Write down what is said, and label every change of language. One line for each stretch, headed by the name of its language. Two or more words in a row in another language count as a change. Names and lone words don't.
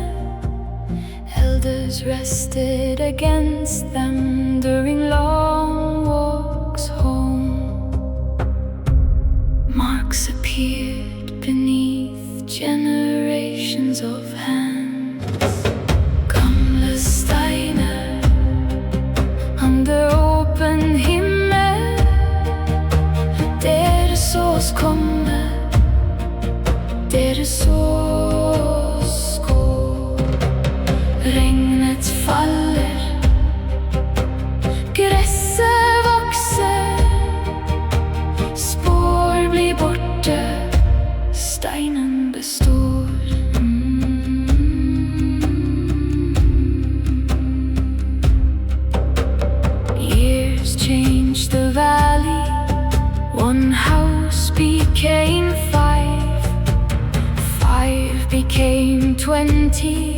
English: Elders rested against them during long walks home. Marks appeared beneath generations of hands.
Norwegian: Gamle steiner under åpen himmel. Dere så oss komme, dere så oss gå. Regnet faller, gresset vokser. Spår blir borte, steinen består.
English: Years changed the valley. One house became 5, 5 became 20.